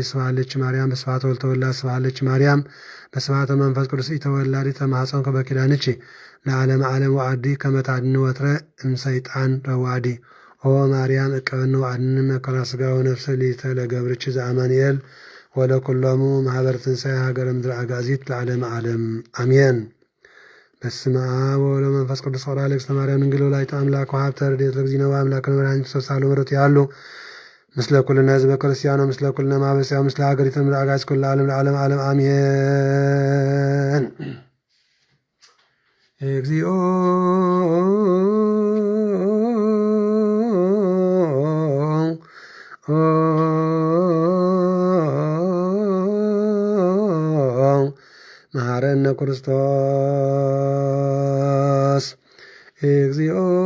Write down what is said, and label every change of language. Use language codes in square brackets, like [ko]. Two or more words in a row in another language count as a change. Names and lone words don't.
[gez] ስብሐት ለኪ ማርያም በስብሐተ ወልድ ተወላድ ስብሐት ለኪ ማርያም በስብሐተ መንፈስ ቅዱስ ኢተወላዲ ተማኅፀንከ በኪዳንቺ ለዓለመ ዓለም ወአዲ ከመ ታድኅኒ ወትረ እምሰይጣን ረዋዲ። ኦ ማርያም እቀበኒ ወአድኅኒ መከራ ሥጋ ወነፍስ ሊተ ለገብርቺ ዘአማኑኤል ወለኩሎሙ ማኅበረ ትንሣኤ ሀገረ ምድረ አጋዚት ለዓለመ ዓለም አሜን። በስመ አብ ወወልድ ወመንፈስ ቅዱስ ወራ ለእግዝእትነ ማርያም ድንግል ወላዲተ አምላክ ወሀብተ ረድኤተ ለእግዚእነ ወአምላክነ መድኃኒነ ክርስቶስ ሳህሉ ምሕረቱ ያሉ ምስለ ኩልነ ህዝበ ክርስቲያኖ ምስለ ኩልነ ማኅበረሰብ ምስለ ሀገሪቱ ምድረ አጋዚት ኩሉ ዓለም ለዓለመ ዓለም አሜን። እግዚኦ መሐረነ ክርስቶስ እግዚኦ